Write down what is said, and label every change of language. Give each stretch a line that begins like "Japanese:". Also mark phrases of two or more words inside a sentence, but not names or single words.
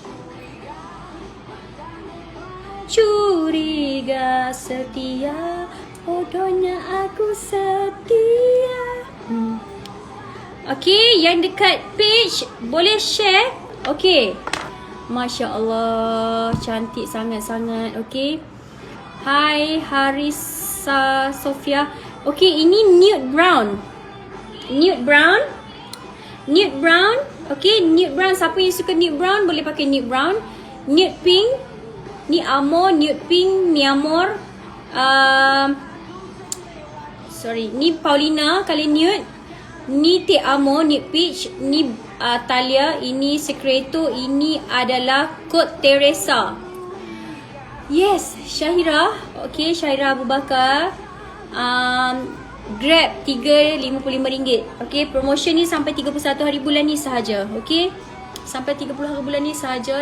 Malay: Curiga setia, bodohnya aku setia. Okay, yang dekat page boleh share. Okay, Masya Allah, cantik sangat-sangat. Okay, hai Harisa Sofia.
English: Okay, ini nude brown. Nude brown. Nude brown. Okay, nude brown.
Malay: Siapa yang suka
English: nude brown
Malay: boleh pakai
English: nude brown. Nude pink.
Malay: Ni Amor,
English: nude pink,
Malay: Mi Amor. Sorry, ni Paulina,
English: color nude.
Malay: Ni Te Amo,
English: nude peach.
Malay: Ni Talia. Ini Secreto. Ini adalah kod Teresa. Yes, Syahira. Okay, Syahira Abu Bakar. Grab RM3.55. Okay, promotion ni sampai 31 hari bulan ni sahaja. Okay, sampai 30 hari bulan ni sahaja.